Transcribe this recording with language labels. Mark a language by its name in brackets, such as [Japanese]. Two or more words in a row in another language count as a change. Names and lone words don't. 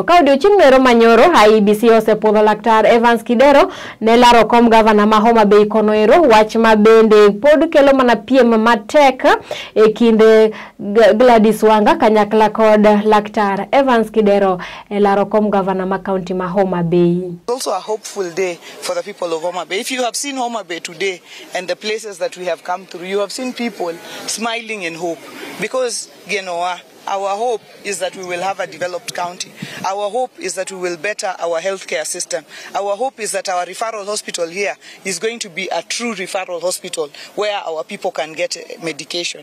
[Luo (Kenya and Tanzania)] Ka odiochieng' ero manyoro Iebc osepuodho Laktar Evans Kidero ne laro kom gavana ma Homa Bay kono ero, wach ma bende pod kelo mana piem matek e kinde Gladys Wanga kanyakla kod Laktar Evans Kidero e laro kom gavana ma county ma Homa Bay. [English] Also a hopeful day for the people of Homa Bay. If you have seen Homa Bay today and the places that we have come through, you have seen people smiling in hope, because you know our hope is that we will have a developed county. Our hope is that we will better our healthcare system. Our hope is that our referral hospital here is going to be a true referral hospital where our people can get medication.